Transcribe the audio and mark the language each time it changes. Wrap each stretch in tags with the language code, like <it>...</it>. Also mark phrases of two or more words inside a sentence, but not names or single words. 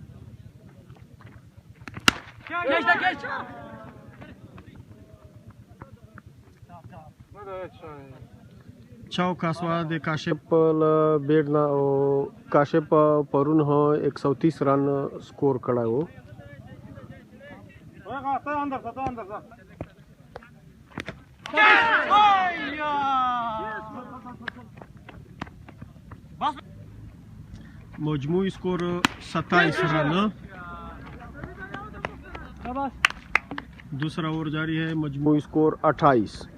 <ps>چوکه سوه د کاشف له بیټ نه او کاشف پرون 130 رن سکور کړی و</ps> <ur>مجموعی سکور 27 رن دوسرا اور جاری ہے مجموعی سکور 28</ur>